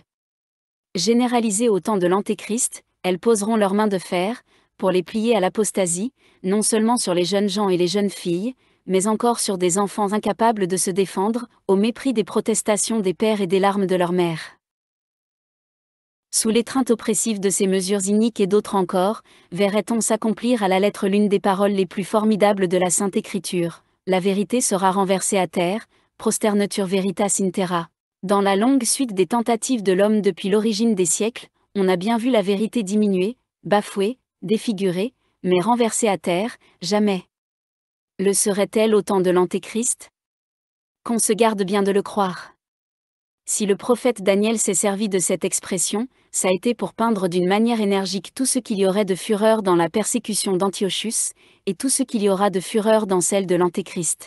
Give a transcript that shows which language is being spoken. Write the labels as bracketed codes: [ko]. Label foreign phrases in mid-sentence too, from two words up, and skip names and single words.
[fr] Généralisées au temps de l'Antéchrist, elles poseront leurs mains de fer, pour les plier à l'apostasie, non seulement sur les jeunes gens et les jeunes filles, mais encore sur des enfants incapables de se défendre, au mépris des protestations des pères et des larmes de leurs mères. Sous l'étreinte oppressive de ces mesures iniques et d'autres encore, verrait-on s'accomplir à la lettre l'une des paroles les plus formidables de la Sainte Écriture: la vérité sera renversée à terre, [la] prosternatur veritas in terra. [fr] Dans la longue suite des tentatives de l'homme depuis l'origine des siècles, on a bien vu la vérité diminuer, bafouée, défigurée, mais renversée à terre, jamais. Le serait-elle au temps de l'Antéchrist? Qu'on se garde bien de le croire. Si le prophète Daniel s'est servi de cette expression, ça a été pour peindre d'une manière énergique tout ce qu'il y aurait de fureur dans la persécution d'Antiochus, et tout ce qu'il y aura de fureur dans celle de l'Antéchrist.